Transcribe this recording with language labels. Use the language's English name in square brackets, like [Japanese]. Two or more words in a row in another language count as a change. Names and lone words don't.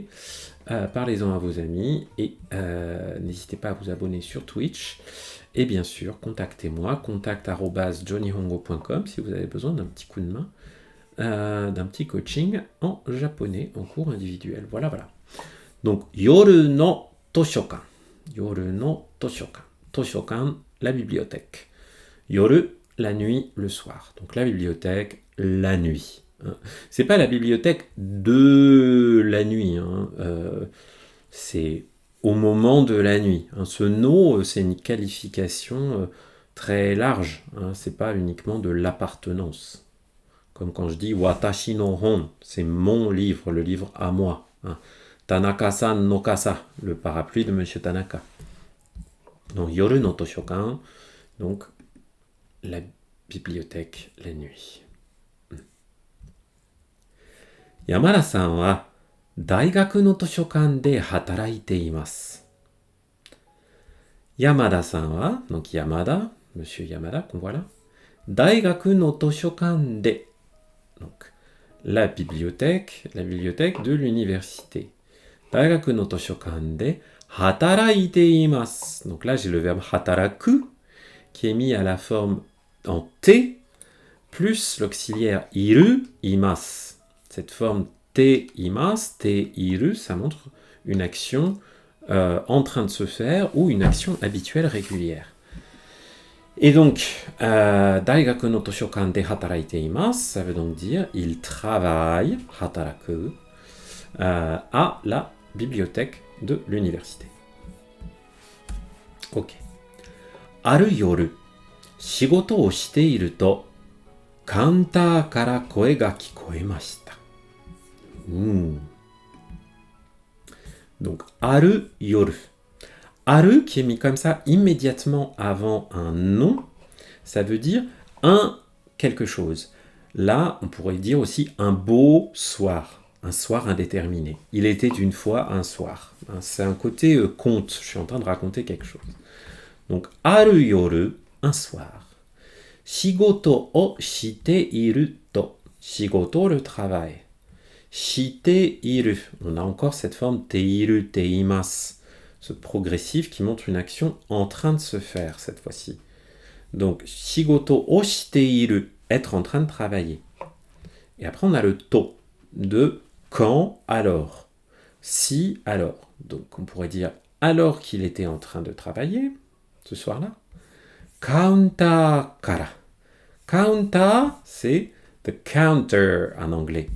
[French] Parlez-en à vos amis et n'hésitez pas à vous abonner sur Twitch. Et bien sûr, contactez-moi, contact@johnnyhongo.com si vous avez besoin d'un petit coup de main, d'un petit coaching en japonais en cours individuel. Voilà, voilà. Donc, [Japanese] 夜の図書館. 夜の図書館. [French] Toshokan, la bibliothèque. Yoru, la nuit, le soir. Donc la bibliothèque, la nuit. C'est pas la bibliothèque de la nuit, c'est au moment de la nuit. Ce no, c'est une qualification très large. C'est pas uniquement de l'appartenance. Comme quand je dis [Japanese] 私の本, [French] c'est mon livre, le livre à moi. [Japanese] 田中さんの傘, [French] le parapluie de Monsieur Tanaka. Donc [Japanese] 夜の図書館, [French] donc la bibliothèque la nuit. [Japanese] 山田さんは大学の図書館で働いています. 山田さんは, [French] donc Yamada, Monsieur Yamada, qu'on voit là, [Japanese] 大学の図書館で, [French] donc la bibliothèque de l'université. [Japanese] 大学の図書館で働いています. [French] Donc là, j'ai le verbe hataraku qui est mis à la forme en T plus l'auxiliaire [Japanese] いる、います. [French] Cette forme [Japanese] ています、ている, [French] ça montre une action en train de se faire ou une action habituelle régulière. Et donc, [Japanese] 大学の図書館で働いています, [French] ça veut donc dire il travaille, hataraku, à la bibliothèque de l'université. [Japanese] Ok. ある夜、仕事をしていると、カウンターから声が聞こえました. [French] Donc, [Japanese] ある夜. [French] Aru qui est mis comme ça immédiatement avant un nom, ça veut dire un quelque chose. Là, on pourrait dire aussi un beau soir, un soir indéterminé. Il était une fois un soir. C'est un côté conte, je suis en train de raconter quelque chose. Donc, [Japanese] ある夜, [French] un soir. [Japanese] 仕事をしていると. [French] Shigoto, le travail. [Japanese] している. [French] On a encore cette forme [Japanese] ている、ています. [French] Ce progressif qui montre une action en train de se faire cette fois-ci. Donc, [Japanese] 仕事をしている, [French] être en train de travailler. Et après, on a le to de quand, alors. Si, alors. Donc, on pourrait dire alors qu'il était en train de travailler, ce soir-là. [Japanese] カウンターから. [French] Counter, c'est [English] the counter [French] en anglais.